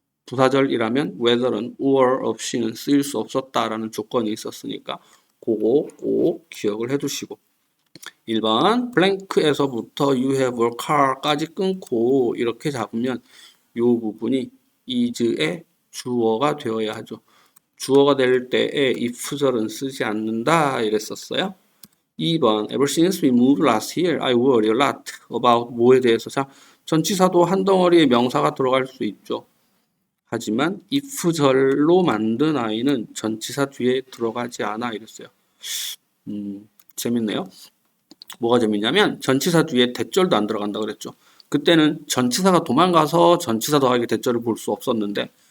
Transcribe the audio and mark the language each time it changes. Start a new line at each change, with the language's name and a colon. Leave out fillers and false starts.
Korean: 부사절이라면 whether는 or 없이는 쓰일 수 없었다라는 조건이 있었으니까 그거 꼭 기억을 해두시고 1번 블랭크에서부터
English: you have a car
Korean: 까지 끊고 이렇게 잡으면 이 부분이 is의 주어가 되어야 하죠. 주어가 될 때에 if절은 쓰지 않는다 이랬었어요.
English: 2번 Ever since we moved last year, I worry a lot about
Korean: 뭐에 대해서. 자, 전치사도 한 덩어리의 명사가 들어갈 수 있죠. 하지만 if절로 만든 아이는 전치사 뒤에 들어가지 않아 이랬어요. 재밌네요. 뭐가 재밌냐면 전치사 뒤에 대절도 안 들어간다 그랬죠. 그때는 전치사가 도망가서 전치사 더하기 대절을 볼 수 없었는데